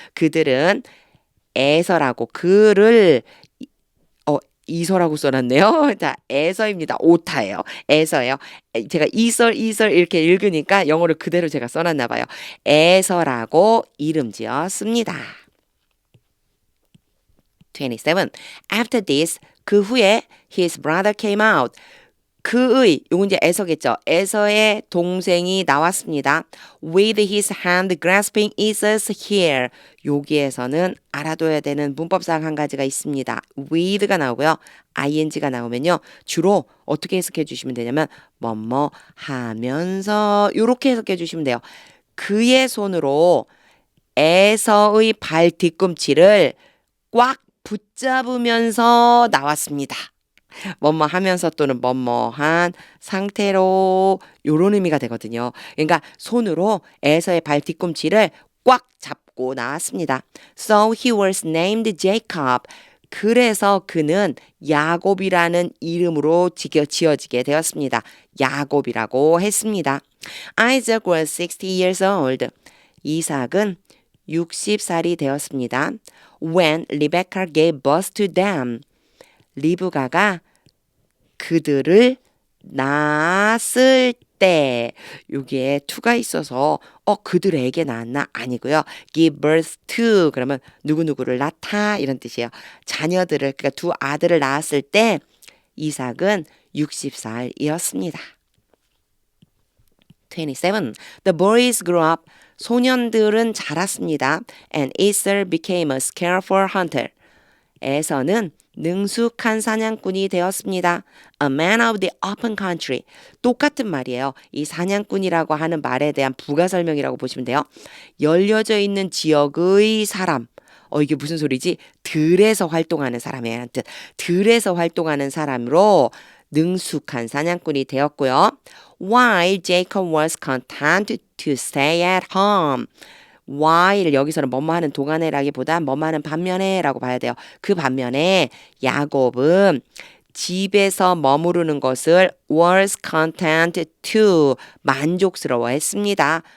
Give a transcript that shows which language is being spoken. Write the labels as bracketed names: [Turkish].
[Korean] 그들은 에서라고 그를 이서라고 써놨네요. 자, 에서입니다. 오타예요. 에서예요. 제가 이설 이렇게 읽으니까 영어를 그대로 제가 써놨나 봐요. 에서라고 이름 지었습니다. 27. [English] After this, [Korean] 그 후에 [English] his brother came out. [Korean] 요건 이제 에서겠죠. 에서의 동생이 나왔습니다. [English] With his hand grasping Esau's hair. [Korean] 여기에서는 알아둬야 되는 문법상 한 가지가 있습니다. with가 나오고요. ing가 나오면요. 주로 어떻게 해석해 주시면 되냐면 뭐뭐 하면서 이렇게 해석해 주시면 돼요. 그의 손으로 에서의 발 뒤꿈치를 꽉 붙잡으면서 나왔습니다. 뭐뭐 하면서 또는 뭐뭐한 상태로 요런 의미가 되거든요. 그러니까 손으로 에서의 발 뒤꿈치를 꽉 잡고 나왔습니다. [English] So he was named Jacob. [Korean] 그래서 그는 야곱이라는 이름으로 지어지게 되었습니다. 야곱이라고 했습니다. [English] Isaac was 60 years old. [Korean] 이삭은 60살이 되었습니다. [English] When Rebecca gave birth to them. [Korean] 리브가가 그들을 낳았을 때 여기에 to가 있어서 그들에게 낳았나? 아니고요. [English] give birth to [Korean] 그러면 누구누구를 낳다 이런 뜻이에요. 자녀들을 그러니까 두 아들을 낳았을 때 이삭은 60살이었습니다. [English] 27. The boys grew up. [Korean] 소년들은 자랐습니다. [English] And Esau became a skillful hunter. [Korean] 에서는 능숙한 사냥꾼이 되었습니다. [English] A man of the open country. [Korean] 똑같은 말이에요. 이 사냥꾼이라고 하는 말에 대한 부가 설명이라고 보시면 돼요. 열려져 있는 지역의 사람. 이게 무슨 소리지? 들에서 활동하는 사람이라는 뜻. 들에서 활동하는 사람으로 능숙한 사냥꾼이 되었고요. [English] While Jacob was content to stay at home. [Korean] while 여기서는 뭐뭐 하는 동안에라기보다 뭐뭐 하는 반면에라고 봐야 돼요. 그 반면에 야곱은 집에서 머무르는 것을 [English] was content to [Korean] 만족스러워했습니다.